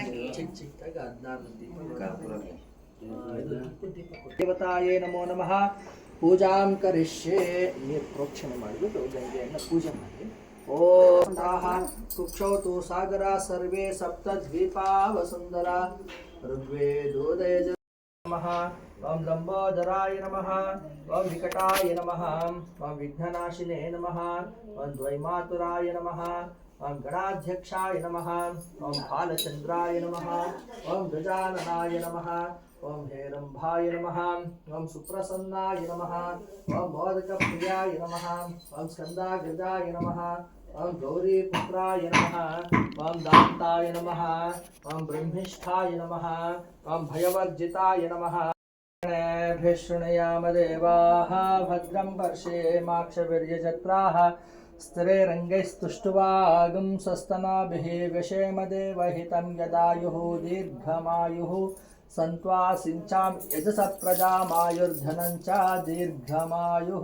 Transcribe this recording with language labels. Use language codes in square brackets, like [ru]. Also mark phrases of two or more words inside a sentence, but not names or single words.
[sa] ದೇವತಾಯೇ ನಮೋ ನಮಃ. ಪೂಜಾಂ ಕರಿಷ್ಯೆ. [kn] ನೀರು ಪ್ರೋಕ್ಷಣೆ ಮಾಡಿಬಿಟ್ಟು ಗಂಗೆಯನ್ನು ಪೂಜೆ ಮಾಡಿ. [sa] ಓಂ ಕುಕ್ಷೌತು ಸಾಗರ ಸರ್ವೇ ಸಪ್ತ ದ್ವೀಪಾ ವಸುಂಧರ ಋಗ್ವೇದೋದಯ ನಮಃ. ಓಂ ಲಂಬೋದರಾಯ ನಮಃ. ಓಂ ವಿಕಟಾಯ ನಮಃ. ಓಂ ವಿಘ್ನನಾಶಿನೇ ನಮಃ. ಓಂ ದ್ವೈಮಾತುರಾಯ ನಮಃ. ಓಂ ಗಣಾಧ್ಯಕ್ಷಾಯ ನಮಃ. ಓಂ ಬಾಲಚಂದ್ರಾಯ ನಮಃ. ಓಂ ಗಜಾನನಾಯ ನಮಃ. ಓಂ ಹೇರಂಭಾಯ ನಮಃ. ಓಂ ಸುಪ್ರಸನ್ನಾಯ ನಮಃ. ಓಂ ಮೋದಕಪ್ರಿಯಾಯ ನಮಃ. ಓಂ ಸ್ಕಂದಾಗ್ರಜಾಯ ನಮಃ. ಓಂ ಗೌರೀಪುತ್ರಾಯ ನಮಃ. ಓಂ ದಾಂತಾಯ ನಮಃ. ಓಂ ಬ್ರಹ್ಮಿಷ್ಠಾಯ ನಮಃ. ಓಂ ಭಯವರ್ಜಿತಾಯ ನಮಃ. ಶೃಣಯಾಮ ದೇವಾಃ ಭದ್ರಂ ಪರ್ಷೇಮಾಕ್ಷವೀರ್ಯಜತ್ರಾಃ ಸ್ತರೈರಂಗೈಸ್ತುಷ್ಟುವಾಗುಂ ಸ್ವಸ್ತನಾಭಿಃ ವ್ಯಶೇಮ ದೇವಹಿತಂ ಯದಾಯುಃ ದೀರ್ಘಮಾಯುಃ ಸಂತ್ವಾಸಿಂಚಾಂ ಯಜಸ ಪ್ರಜಾಮಾಯುರ್ಧನಂಚ ದೀರ್ಘಮಾಯುಃ.